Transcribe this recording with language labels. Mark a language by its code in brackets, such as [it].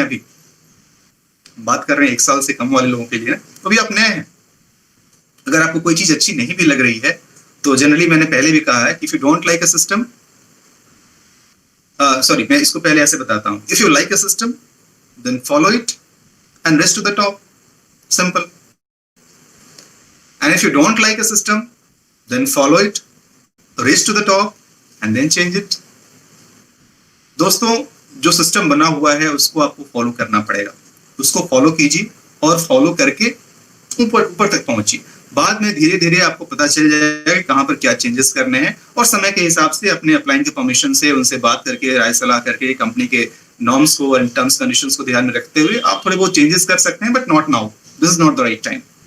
[hi] अभी बात कर रहे हैं 1 साल से कम वाले लोगों के लिए, तो अभी आप नए हैं। अगर आपको कोई चीज अच्छी नहीं भी लग रही है तो जनरली मैंने पहले भी कहा है कि [en] if you don't like a system, [hi] sorry मैं इसको पहले ऐसे बताता हूं, [en] if you like a system then follow it and rest to the top, [hi] simple. [en] And if you don't like a system, then follow it, race to the top, and then change it. [hi] दोस्तों, जो system बना हुआ है उसको आपको follow करना पड़ेगा, उसको फॉलो कीजिए और फॉलो करके ऊपर तक पहुंचिए। बाद में धीरे धीरे आपको पता चल जाएगा कि कहां पर क्या चेंजेस करने हैं, और समय के हिसाब से अपने अपलाइन के परमिशन से उनसे बात करके, राय सलाह करके, कंपनी के नॉर्म्स को और टर्म्स कंडीशंस को ध्यान में रखते हुए आप थोड़े बहुत चेंजेस कर सकते हैं, [en] But not now, this is not the right time.